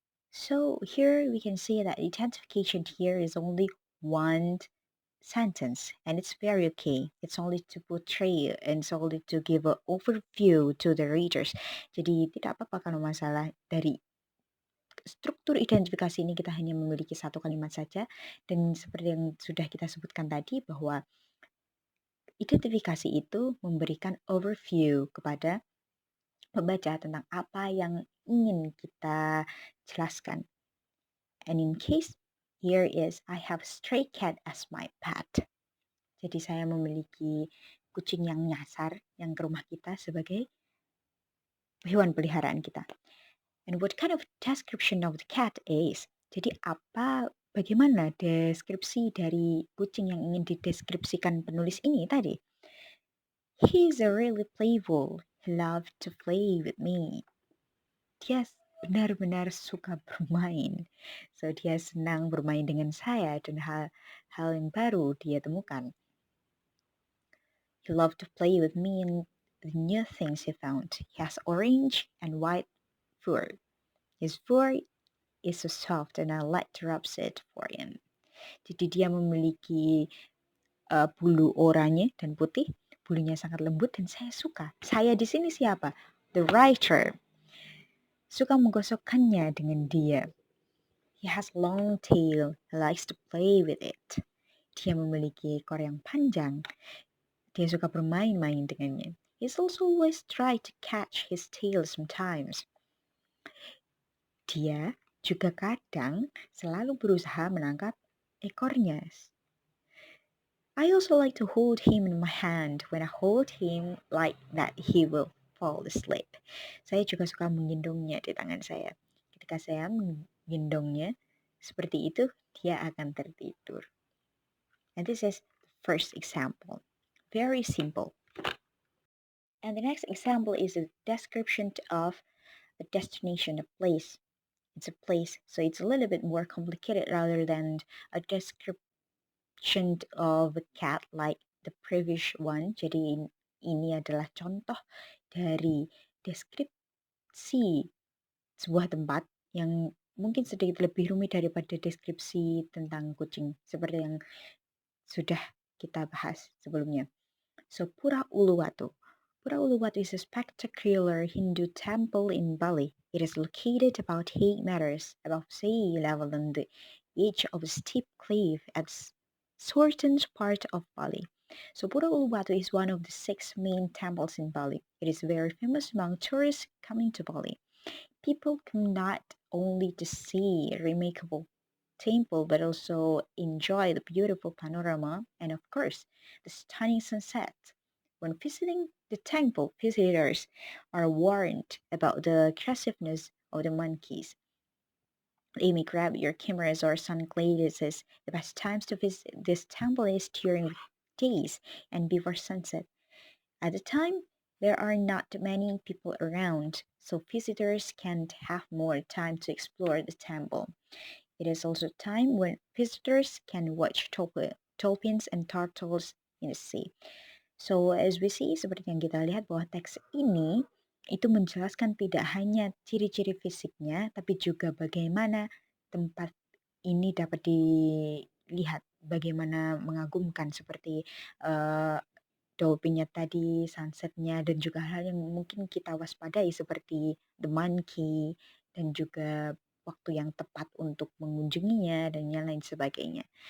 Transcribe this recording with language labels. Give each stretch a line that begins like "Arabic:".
English: So here we can see that identification here is only one sentence and it's very okay. It's only to portray and it's only to give an overview to the readers.
Indonesian: Jadi tidak apa-apa kalau masalah dari struktur identifikasi ini kita hanya memiliki satu kalimat saja, dan seperti yang sudah kita sebutkan tadi bahwa identifikasi itu memberikan overview kepada pembaca tentang apa yang ingin kita jelaskan.
English: And in case, here is, I have stray cat as my pet.
Indonesian: Jadi saya memiliki kucing yang nyasar yang ke rumah kita sebagai hewan peliharaan kita.
English: And what kind of description of the cat is?
Indonesian: Jadi bagaimana deskripsi dari kucing yang ingin dideskripsikan penulis ini tadi?
English: He's a really playful. He loves to play with me.
Indonesian: Dia benar-benar suka bermain. So dia senang bermain dengan saya dan hal yang baru dia temukan.
English: He loved to play with me and the new things he found. He has orange and white fur. His fur is so soft and I like to rub it for him.
Indonesian: Jadi dia memiliki bulu oranye dan putih. Bulunya sangat lembut dan saya suka. Saya di sini siapa?
English: The writer.
Indonesian: Suka menggosokkannya dengan dia.
English: He has long tail. He likes to play with it.
Indonesian: Dia memiliki ekor yang panjang. Dia suka bermain-main dengannya.
English: He's also always try to catch his tail sometimes.
Indonesian: Dia juga kadang selalu berusaha menangkap ekornya.
English: I also like to hold him in my hand. When I hold him like that, he will fall asleep.
Indonesian: Saya juga suka menggendongnya di tangan saya. Ketika saya menggendongnya seperti itu, dia akan tertidur.
English: And this is the first example. Very simple. And the next example is a description of a destination, a place. It's a place, so it's a little bit more complicated rather than a description of a cat like the previous one. Jadi ini adalah contoh dari deskripsi sebuah tempat yang mungkin sedikit lebih rumit daripada deskripsi tentang kucing seperti yang sudah kita bahas sebelumnya. So Pura Uluwatu. Pura Uluwatu is a spectacular Hindu temple in Bali. It is located about 8 meters above sea level on the edge of a steep cliff at southern part of Bali. So Pura Uluwatu is one of the 6 main temples in Bali. It is very famous among tourists coming to Bali. People come not only to see a remarkable temple but also enjoy the beautiful panorama and of course the stunning sunset. When visiting the temple, visitors are warned about the aggressiveness of the monkeys. They may grab your cameras or sunglasses. The best times to visit this temple is during days and before sunset. At the time, there are not many people around, so visitors can have more time to explore the temple. It is also time when visitors can watch dolphins and turtles in the sea. So as we see,
Indonesian: seperti yang kita lihat bahwa teks ini itu menjelaskan tidak hanya ciri-ciri fisiknya, tapi juga bagaimana tempat ini dapat dilihat, bagaimana mengagumkan seperti dolphinnya tadi, sunsetnya, dan juga hal yang mungkin kita waspadai seperti the monkey dan juga waktu yang tepat untuk mengunjunginya dan yang lain sebagainya.